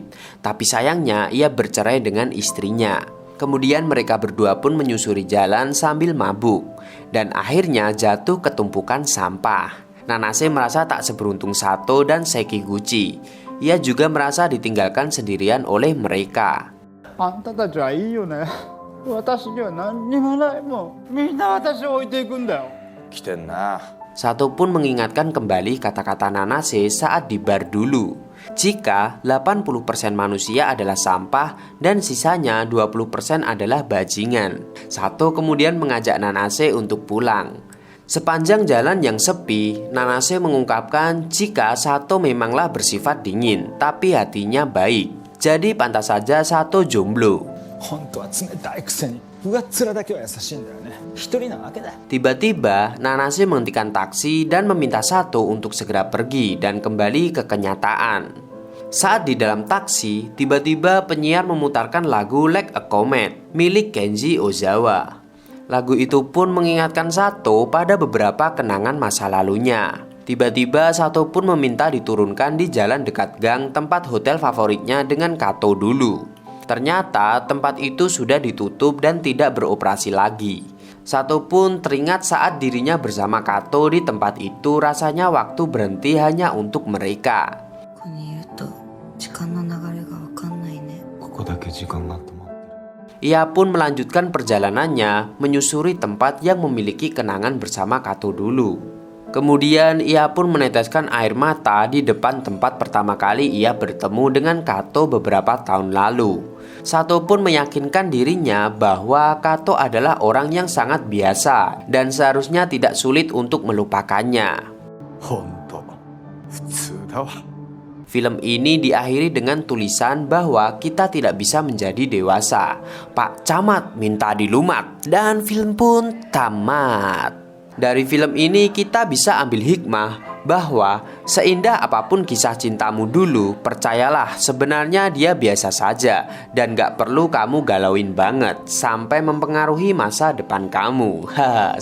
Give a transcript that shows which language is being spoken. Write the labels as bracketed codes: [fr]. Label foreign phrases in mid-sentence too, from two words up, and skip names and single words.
[id] Tapi sayangnya ia bercerai dengan istrinya. Kemudian mereka berdua pun menyusuri jalan sambil mabuk. Dan akhirnya jatuh ke tumpukan sampah. Nanase merasa tak seberuntung Sato dan Sekiguchi. Ia juga merasa ditinggalkan sendirian oleh mereka. [ja] あんたたちはいいよね。私には何にもないもん。みんな私を置いていくんだよ。来てんな。 [id] Sato pun mengingatkan kembali kata-kata Nanase saat di bar dulu. Jika 80% manusia adalah sampah dan sisanya 20% adalah bajingan. Sato kemudian mengajak Nanase untuk pulang. Sepanjang jalan yang sepi, Nanase mengungkapkan jika Sato memanglah bersifat dingin, tapi hatinya baik. Jadi pantas saja Sato jomblo. [ja] 本当は冷たいくせに上っ面だけは優しいんだよね。一人なわけだ。 [id] Tiba-tiba Nanase menghentikan taksi dan meminta Sato untuk segera pergi dan kembali ke kenyataan. Saat di dalam taksi, tiba-tiba penyiar memutarkan lagu Like a Comet milik Kenji Ozawa. Lagu itu pun mengingatkan Sato pada beberapa kenangan masa lalunya. Tiba-tiba Sato pun meminta diturunkan di jalan dekat gang tempat hotel favoritnya dengan Kato dulu. Ternyata tempat itu sudah ditutup dan tidak beroperasi lagi. Sato pun teringat saat dirinya bersama Kato di tempat itu, rasanya waktu berhenti hanya untuk mereka. [ja] ここにいると時間の流れが分かんないね。ここだけ時間が止まってる。 [id] Ia pun melanjutkan perjalanannya menyusuri tempat yang memiliki kenangan bersama Kato dulu. Kemudian ia pun meneteskan air mata di depan tempat pertama kali ia bertemu dengan Kato beberapa tahun lalu. Sato pun meyakinkan dirinya bahwa Kato adalah orang yang sangat biasa dan seharusnya tidak sulit untuk melupakannya. [ja] 本当普通だわ。 [id] Film ini diakhiri dengan tulisan bahwa kita tidak bisa menjadi dewasa. Pak Camat minta dilumat dan film pun tamat. Dari film ini kita bisa ambil hikmah bahwa seindah apapun kisah cintamu dulu, percayalah sebenarnya dia biasa saja dan gak perlu kamu galauin banget sampai mempengaruhi masa depan kamu.